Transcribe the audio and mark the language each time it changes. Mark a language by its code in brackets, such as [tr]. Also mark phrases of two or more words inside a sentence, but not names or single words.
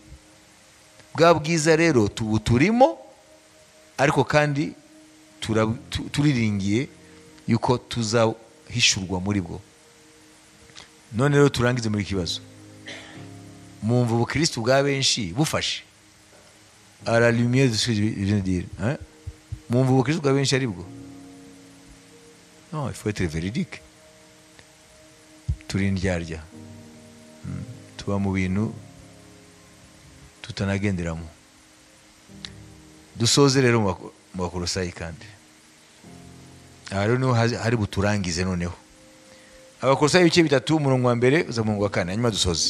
[rw] Bwa bwiza rero turimo, ariko kandi turiringiye yuko tuzahishurwa muri bwo. None rero turangize muri kibazo, mwumva ubukristo bwa benshi bufashe [fr] à la lumière de ce que je viens de dire, [rw] hein? Mwumva ubukristo bwa benshi ari bwo? [fr] Non, il faut être véridique. [rw] Turi indyarya, tuba mu bintu tutanagenderamo. Dusoze rero mu Bakolosayi kandi aha rero niho hari buturangize. Noneho Abakolosayi ibice 3 umurongo wa mbere uza mu wa 4, hanyuma dusoze.